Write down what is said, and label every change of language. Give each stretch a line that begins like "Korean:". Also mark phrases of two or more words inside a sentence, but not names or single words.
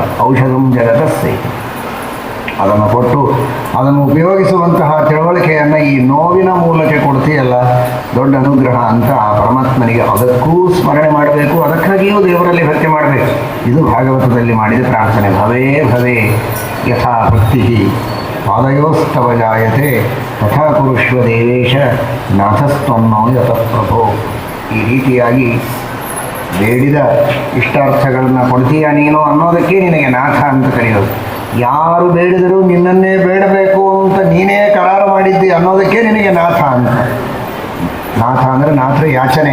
Sanskrit: ಔಷಧಂ ಜಗತಸ್ಥೇತು.
Kannada: ಅದನ್ನು ಕೊಟ್ಟು ಅದನ್ನು ಉಪಯೋಗಿಸುವಂತಹ ತಿಳುವಳಿಕೆಯನ್ನು ಈ ನೋವಿನ ಮೂಲಕ ಕೊಡ್ತೀಯಲ್ಲ, ದೊಡ್ಡ ಅನುಗ್ರಹ ಅಂತ ಆ ಪರಮಾತ್ಮನಿಗೆ ಅದಕ್ಕೂ ಸ್ಮರಣೆ ಮಾಡಬೇಕು. ಅದಕ್ಕಾಗಿಯೂ ದೇವರಲ್ಲಿ ಭಕ್ತಿ ಮಾಡಬೇಕು. ಇದು ಭಾಗವತದಲ್ಲಿ ಮಾಡಿದ ಪ್ರಾರ್ಥನೆ.
Sanskrit: ಭವೇ ಭವೇ ಯಥಾ ಭಕ್ತಿ ಪಾದಯೋಸ್ತವ ಜಾಯತೆ ತಥಾ ಕುರುಷ್ವ ದೇವೇಶ ನಾಥಸ್ತ್ವನ್ನೋ ಯತಃ ಪ್ರಭೋ.
Kannada: ಈ ರೀತಿಯಾಗಿ ಬೇಡಿದ ಇಷ್ಟಾರ್ಥಗಳನ್ನು ಕೊಡ್ತೀಯ ನೀನು ಅನ್ನೋದಕ್ಕೆ ನಿನಗೆ ನಾಥ ಅಂತ ಕರೆಯೋದು. ಯಾರು ಬೇಡಿದರೂ ನಿನ್ನನ್ನೇ ಬೇಡಬೇಕು ಅಂತ ನೀನೇ ಕರಾರು ಮಾಡಿದ್ದಿ ಅನ್ನೋದಕ್ಕೆ ನಿನಗೆ ನಾಥ ಅಂತ. ನಾಥ ಅಂದರೆ ನಾಥರ ಯಾಚನೆ.